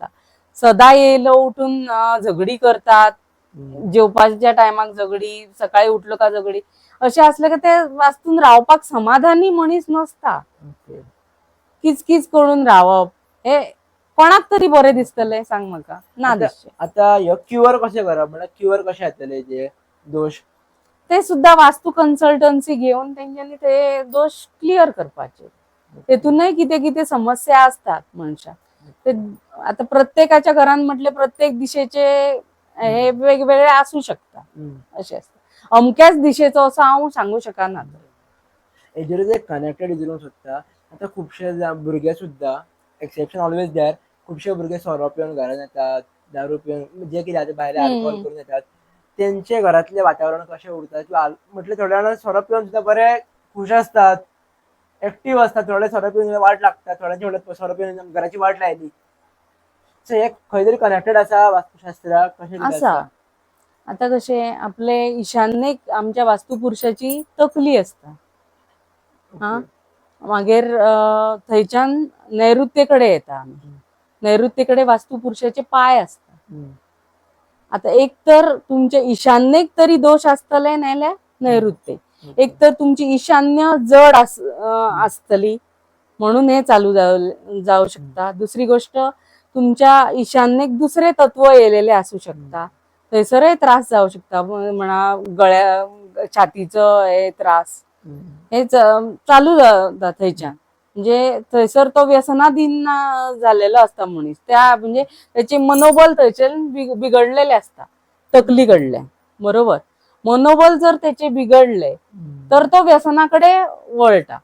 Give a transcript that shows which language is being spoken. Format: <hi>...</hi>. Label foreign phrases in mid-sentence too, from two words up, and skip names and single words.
<kok>सदा येयलो उठून झगडी करतात, जेवपाच्या टायमाक झगडी, सकाळी उठलो का झगडी, अशें असले का ते वास्तून रावपाक समाधानी मनीस नसता. किचकिच करून रावप हे कोणाक तरी बरे दिसतले सांग म्हाका? ना दिसचे. आता ह्यो क्युअर कशें करप म्हणजे क्युअर कशें येतले जे दोष? ते सुद्धा वास्तू कन्सल्टन्सी घेऊन त्यांच्यानी ते दोष क्लिअर करपाचे. तेतूनही किती किती समस्या असतात मनशा. ते आता प्रत्येकाच्या घरान म्हटले प्रत्येक दिशेचे हे वेगवेगळे असू शकता असे असतात. अमक्याच दिशेचो असं हांव सांगू शकना. हेजेरूच एक कनेक्टेड विचारूंक सोदता. आता खुबशे भुरगे सुद्धा</kok> <en>exception always there,</en> <kok>खुबशे भुरगे सोरो पिवन घरान येतात, दारू पिवन जे कितें भायले अल्कोहोल करून येतात. त्यांचे घरातले वातावरण कशें उरता किंवा म्हटले थोड्या जाणां सोरो पिवन सुद्धा बरे खुश असतात, एक्टिव्ह असतात. थोडे सोरो पिवन वाट लागतात, थोड्यांचे म्हणतात सोरो पिवन घराची वाट लायली. सो हे खंय तरी कनेक्टेड आसा वास्तुशास्त्राक कशें आसा. आता कशे आपले ईशान्येक आमच्या वास्तुपुरुषाची तकली असता. मागीर थंयच्यान नैऋत्येकडे येता. नैऋत्येकडे वास्तुपुरुषाचे पाय असतात. आता एक तर तुमचे ईशान्येक तरी दोष असतले नाल्यार नैऋत्य. एक तर तुमची ईशान्य जड असतली म्हणून हे चालू जाऊ शकता. दुसरी गोष्ट तुमच्या ईशान्येक दुसरे तत्व येलेले असू शकता, थंयसरही त्रास जाऊ शकता. म्हणा गळ्या छातीचं हे त्रास हे चालू जाता थंयच्यान. म्हणजे थंयसर तो व्यसनाधीन झालेलो असता मनीस. त्या म्हणजे त्याचे मनोबल थंयचे बिघडलेले असता तकली कडले. बरोबर. मनोबल जर त्याचे बिघडले तर तो व्यसनाकडे वळटा.</kok>